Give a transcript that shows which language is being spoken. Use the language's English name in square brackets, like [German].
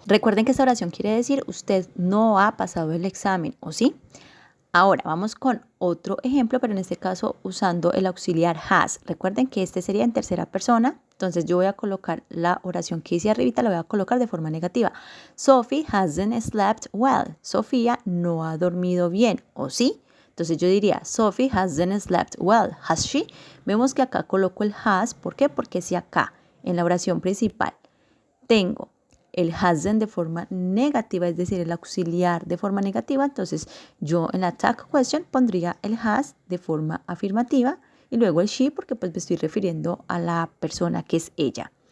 [Spanish] Recuerden que esta oración quiere decir usted no ha pasado el examen, ¿o sí? Ahora vamos con otro ejemplo, pero en este caso usando el auxiliar has. Recuerden que este sería en tercera persona, entonces yo voy a colocar la oración que hice arribita, la voy a colocar de forma negativa. [English] Sophie hasn't slept well. [Spanish] Sofía no ha dormido bien, ¿o sí? Entonces yo diría, [English] Sophie hasn't slept well, has she? [Spanish] Vemos que acá coloco el has, ¿por qué? Porque si acá en la oración principal tengo el hasn't de forma negativa, es decir, el auxiliar de forma negativa, entonces yo en la tag question pondría el has de forma afirmativa y luego el she porque pues me estoy refiriendo a la persona que es ella.